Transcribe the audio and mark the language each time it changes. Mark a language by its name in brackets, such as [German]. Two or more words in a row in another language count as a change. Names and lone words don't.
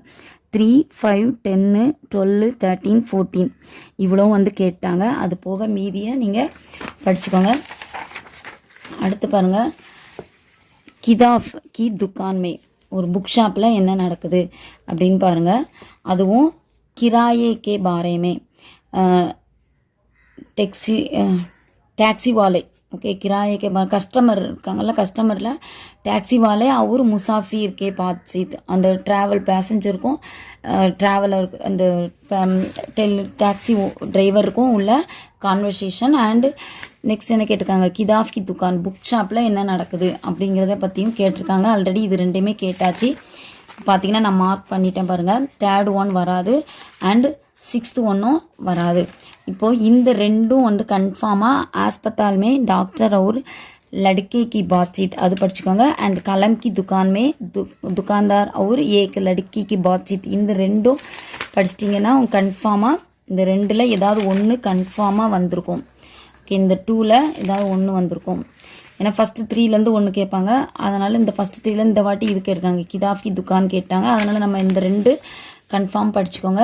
[Tamil] 3, 5, 10, 12, 13, 14 இவ்வளோ வந்து கேட்டாங்க. அது போக மீதியை நீங்கள் படிச்சுக்கோங்க. அடுத்து பாருங்கள், [Hindi] किताब की दुकानमें, [Tamil] ஒரு [English] book shop [Tamil] என்ன நடக்குது அப்படின்னு பாருங்கள். [Hindi] அதுவும் किराए के बारे में, टैक्सी वाले. ओके, किराए के बाद कस्टमर [Tamil] இருக்காங்கல்ல, கஸ்டமரில் [Hindi] टैक्सी वाले और मुसाफ़िर के बातचीत, [Tamil] அந்த [English] travel passenger [Tamil] ட்ராவலர் அந்த [English] taxi driver [Tamil] உள்ள கான்வர்சேஷன். [English] and next [Tamil] என்ன கேட்டிருக்காங்க, [Hindi] किताब की दुकान, [English] book shop [Tamil] என்ன நடக்குது அப்படிங்கிறத பற்றியும் கேட்டிருக்காங்க. ஆல்ரெடி இது ரெண்டுமே கேட்டாச்சு. பார்த்தீங்கன்னா நான் மார்க் பண்ணிட்டேன் பாருங்கள். 3rd 1 வராது, அண்டு 6th 1 வராது. இப்போது இந்த 2 வந்து கன்ஃபார்மாக [Hindi] अस्पताल में डॉक्टर और लड़के की बातचीत [Tamil] அது படிச்சுக்கோங்க. [Hindi] அண்ட் कलम की दुकान में दुकानदार और एक लड़की की बातचीत, [Tamil] இந்த 2 படிச்சிட்டிங்கன்னா கன்ஃபார்மாக இந்த 2ல் ஏதாவது ஒன்று கன்ஃபார்மாக வந்திருக்கும். ஓகே, இந்த 2ல் ஏதாவது ஒன்று வந்திருக்கும். ஏன்னா ஃபஸ்ட்டு 3லேருந்து 1 கேட்பாங்க, அதனால் இந்த ஃபஸ்ட்டு 3லேருந்து இந்த வாட்டி இது கேட்டிருக்காங்க, [Hindi] किताब की दुकान [Tamil] கேட்டாங்க. அதனால் நம்ம இந்த 2 கன்ஃபார்ம் படிச்சுக்கோங்க.